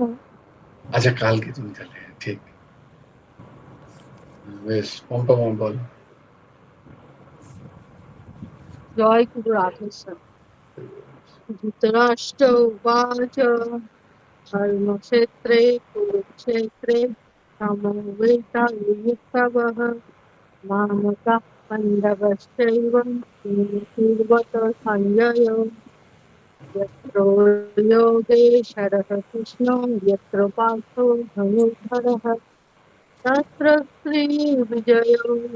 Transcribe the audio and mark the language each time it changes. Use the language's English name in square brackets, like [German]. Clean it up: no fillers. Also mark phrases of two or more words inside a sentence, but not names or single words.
[Bangla] আচ্ছা, কালকে তুমি তাহলে, ঠিক বেশ। পম্পা মা বল। জয় গুরু রাধেশ্যাম। [Sanskrit] ধৃতরাষ্ট্র উবাচ ধর্মক্ষেত্রে কুরুক্ষেত্রে সমবেতাयुत्सवः मामकाः पाण्डवश्चैव किमुर्वत सञ्जय यत्र योगेश्वरः कृष्णो यत्र पार्थो धनुर्धरः तत्र श्रीविजयो